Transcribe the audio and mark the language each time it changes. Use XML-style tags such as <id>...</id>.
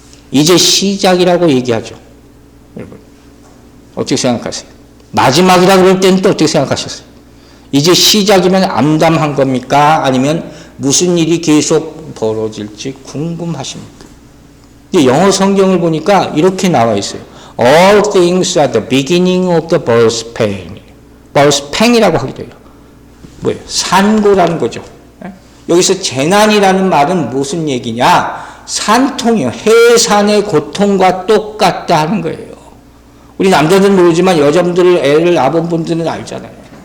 <ko>이제 시작이라고 얘기하죠. 여러분, 어떻게 생각하세요? 마지막이라 그럴 때는 또 어떻게 생각하셨어요? 이제 시작이면 암담한 겁니까? 아니면 무슨 일이 계속 벌어질지 궁금하십니까? 영어 성경을 보니까 이렇게 나와 있어요.</ko> <en>All things are the beginning of the birth pain.</en> <ko>birth pain이라고 하기도 해요. 뭐예요? 산고라는 거죠. 여기서 재난이라는 말은 무슨 얘기냐? 산통이요. 해산의 고통과 똑같다 하는 거예요. 우리 남자들은 모르지만 여자분들, 애를 낳은 분들은 알잖아요.</ko>